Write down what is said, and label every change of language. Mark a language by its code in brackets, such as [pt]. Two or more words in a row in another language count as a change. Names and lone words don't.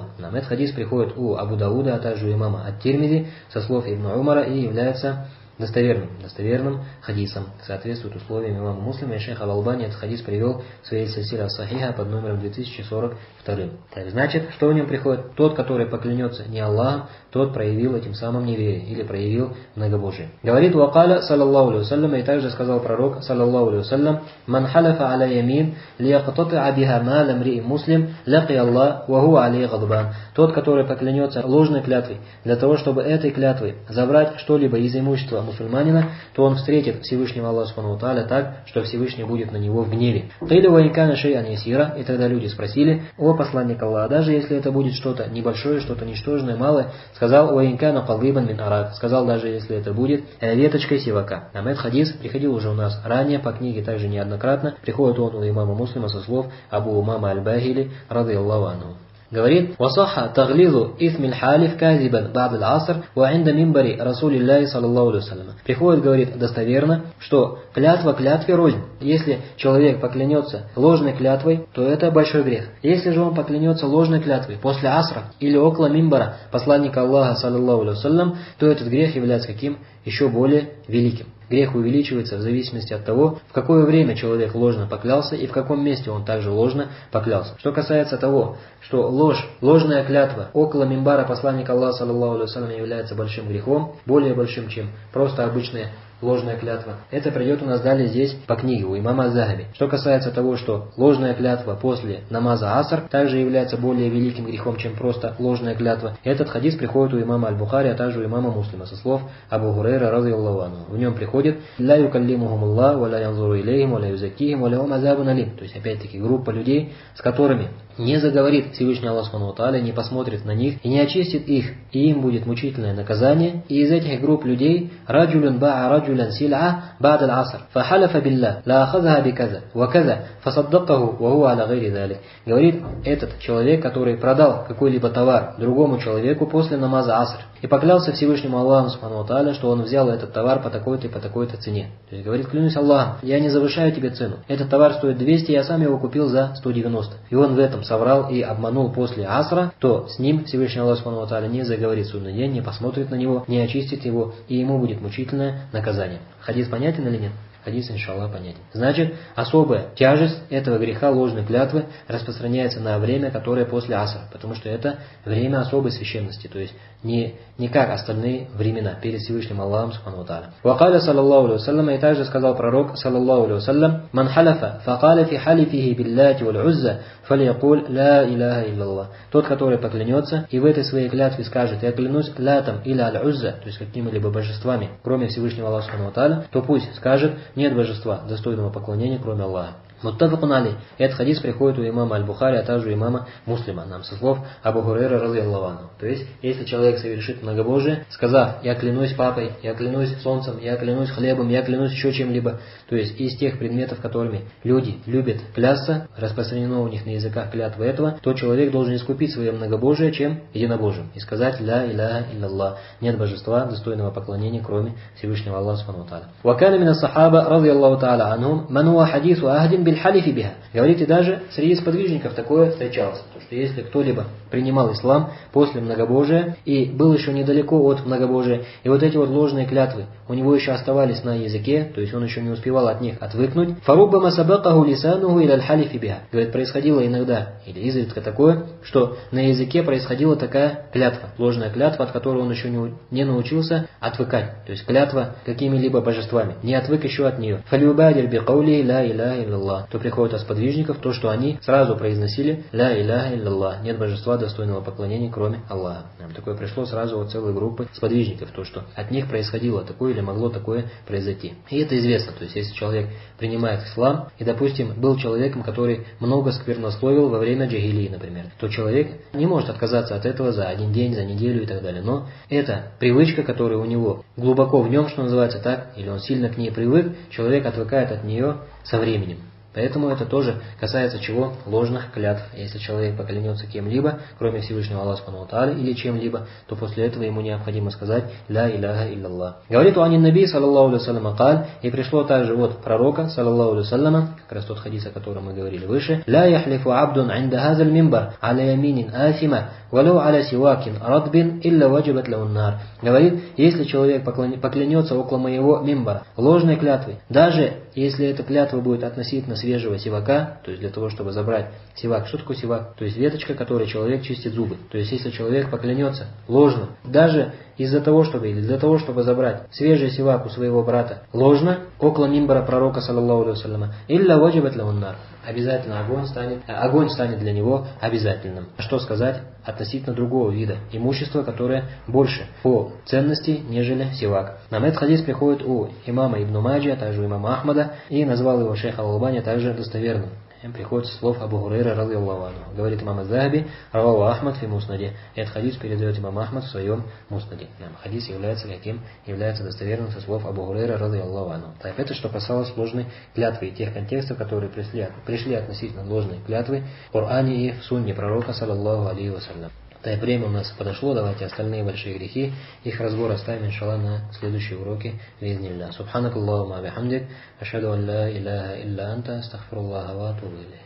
[ru] Нам этот хадис приходит у Абу Дауда, а также у имама Ат-Тирмизи со слов Ибн Умара и является достоверным хадисом, соответствует условиям имама Муслима, и шейх Аль-Албани этот хадис привел в своей сильсиле ас-Сахиха под номером 2042. Так, значит, что в нем приходит? Тот, который поклянется не Аллахом, тот проявил этим самым неверие или проявил многобожие. [ar] Говорит وقال صلى الله عليه وسلم, [ru] и также сказал пророк, [ar] صلى الله عليه وسلم من حلف على يمين ليقتطع بها مال امرئ مسلم لقي الله وهو عليه غضبان. [ru] Тот, который поклянется ложной клятвой, для того, чтобы этой клятвой забрать что-либо из имущества мусульманина, то он встретит Всевышнего Аллаха [ar] سبحانه وتعالى [ru] так, что Всевышний будет на него в гневе. [ar] قيل وإن كان شيئا يسيرا, [ru] и тогда люди спросили, о посланник Аллаха, даже если это будет что-то небольшое, что-то ничтожное, малое, сказал [ar] وإن كان قضيبا من أراك, [ru] сказал, даже если это будет веточкой сивака. А этот хадис приходил уже у нас ранее по книге, также неоднократно, приходит он у имама Муслима со слов Абу Умама аль-Бахили, [ar] رضي الله عنه. Говорит, «وصح تغليظ إثم الحالف كاذبا بعد العصر وعند منبر رسول الله صلى الله عليه وسلم». [ru] Приходит, говорит, достоверно, что клятва клятве рознь. Если человек поклянется ложной клятвой, то это большой грех. Если же он поклянется ложной клятвой после асра или около мимбара посланника Аллаха [ar] صلى الله عليه وسلم, [ru] то этот грех является каким? Еще более великим. Грех увеличивается в зависимости от того, в какое время человек ложно поклялся и в каком месте он также ложно поклялся. Что касается того, что ложная клятва около мимбара посланника Аллаха [ar] صلى الله عليه وسلم [ru] является большим грехом, более большим, чем просто обычная ложная клятва. Это придет у нас далее здесь по книге у имама Адз-Захаби. Что касается того, что ложная клятва после намаза аср также является более великим грехом, чем просто ложная клятва, этот хадис приходит у имама Аль-Бухари, а также у имама Муслима со слов Абу Хурайра [ar] رضي الله عنه. [ru] В нем приходит [ar] «لا يكلمهم الله ولا ينظر إليهم ولا يزكيهم ولهم عذاب أليم». [ru] То есть опять-таки группа людей, с которыми не заговорит Всевышний Аллах [ar] سبحانه وتعالى, [ru] не посмотрит на них и не очистит их, и им будет мучительное наказание. И из этих групп людей [ar] رجل باع رجلا سلعة بعد العصر فحلف بالله لأخذها بكذا وكذا فصدقه وهو على غير ذلك. [ru] Говорит, этот человек, который продал какой-либо товар другому человеку после намаза аср, и поклялся Всевышнему Аллаху [ar] سبحانه وتعالى, [ru] что он взял этот товар по такой-то и по такой-то цене. То есть говорит, клянусь Аллахом, я не завышаю тебе цену. Этот товар стоит 200, я сам его купил за 190. И он в этом соврал и обманул после асра, то с ним Всевышний Аллах [ar] سبحانه وتعالى [ru] не заговорит в судный день, не посмотрит на него, не очистит его, и ему будет мучительное наказание. Хадис понятен или нет? Хадис, иншаллах, понятен. Значит, особая тяжесть этого греха ложной клятвы распространяется на время, которое после асра, потому что это время особой священности, то есть не как остальные времена перед Всевышним Аллахом [ar] سبحانه وتعالى. وقال صلى الله عليه وسلم, [ru] и также сказал пророк [ar] صلى الله عليه وسلم من حلف فقال في حلفه باللات والعزى فليقل لا إله إلا الله. [ru] Тот, который поклянется и в этой своей клятве скажет, я клянусь латам или аль-узза, то есть какими-либо божествами, кроме Всевышнего Аллаха [ar] سبحانه وتعالى, [ru] то пусть скажет, нет божества достойного поклонения, кроме Аллаха. [ar] متفق عليه. [ru] Этот хадис приходит у имама Аль-Бухари, а также у имама Муслима, нам со слов Абу Хурайра [ar] رضي الله عنه. [ru] То есть, если человек совершит многобожие, сказав, я клянусь папой, я клянусь солнцем, я клянусь хлебом, я клянусь еще чем-либо, то есть из тех предметов, которыми люди любят клясться, распространено у них на языках клятвы этого, то человек должен искупить свое многобожие чем единобожием и сказать [ar] لا إله إلا الله. [ru] Нет божества достойного поклонения, кроме Всевышнего Аллаха [ar] سبحانه وتعالى. وكان من الصحابة رضي الله تعالى عنهم من هو حديث عهد بالحلف بها. [ru] Говорите, даже среди сподвижников такое встречалось, что если кто-либо принимал ислам после многобожия и был еще недалеко от многобожия, и вот эти вот ложные клятвы у него еще оставались на языке, то есть он еще не успевал от них отвыкнуть, [ar] فربما سبقه لسانه إلى الحلف بها. [ru] Говорит, происходило иногда или изредка такое, что на языке происходила такая клятва, ложная клятва, от которой он еще не научился отвыкать, то есть клятва какими-либо божествами, не отвык еще от нее. [ar] فليبادر بقول لا إله إلا الله الله, [ru] то приходит от сподвижников то, что они сразу произносили [ar] لا إله إلا الله, [ru] нет божества достойного поклонения, кроме Аллаха. Такое пришло сразу от целой группы сподвижников, то, что от них происходило такое или могло такое произойти. И это известно, то есть если человек принимает ислам, и, допустим, был человеком, который много сквернословил во время джахилии, например, то человек не может отказаться от этого за один день, за неделю и так далее. Но это привычка, которая у него глубоко в нем, что называется так, или он сильно к ней привык, человек отвыкает от нее со временем. Поэтому это тоже касается чего? Ложных клятв. Если человек поклянется кем-либо, кроме Всевышнего Аллаха [ar] سبحانه وتعالى, [ru] или чем-либо, то после этого ему необходимо сказать [ar] «لا إله إلا الله». Говорит وعن النبي صلى الله عليه وسلم قال, [ru] и пришло также от пророка, [ar] صلى الله عليه وسلم, [ru] как раз тот хадис, о котором мы говорили выше, [ar] «لا يحلف عبد عند هذا المنبر على يمين آثمة ولو على سواك رطب إلا وجبت له النار». [ru] Говорит, если человек поклянется около моего мимбара ложной клятвой, даже если эта клятва будет относительно свежего сивака, то есть для того, чтобы забрать сивак. Что такое сивак? То есть веточка, которой человек чистит зубы. То есть если человек поклянется ложно, даже из-за того, чтобы, или для того, чтобы забрать свежий сивак у своего брата ложно, около мимбара пророка, [ar] صلى الله عليه وسلم إلا وجبت له النار, [ru] обязательно огонь станет для него обязательным. Что сказать относительно другого вида имущества, которое больше по ценности, нежели сивак. Нам этот хадис приходит у имама Ибн Маджи, а также у имама Ахмада, и назвал его шейх Ал-Албани также достоверным. Приходит со слов Абу Хурайра [ar] رضي الله عنه. [ru] Говорит имам Аз-Захаби, [ar] رواه أحمد في مسنده. [ru] Этот хадис передает имам Ахмад в своем муснаде. Хадис является каким? Является достоверным со слов Абу Хурайра [ar] رضي الله عنه. [ru] Так, это что касалось ложной клятвы и тех контекстов, которые пришли относительно ложной клятвы в Коране и в сунне пророка, [ar] صلى الله عليه وسلم. [ru] Так, время у нас подошло, давайте остальные большие грехи, их разбор оставим, иншаллах, на следующие уроки. [ar] Би'изниллях. سبحانك اللهم وبحمدك أشهد أن لا إله إلا أنت أستغفر الله وأتوب إليه.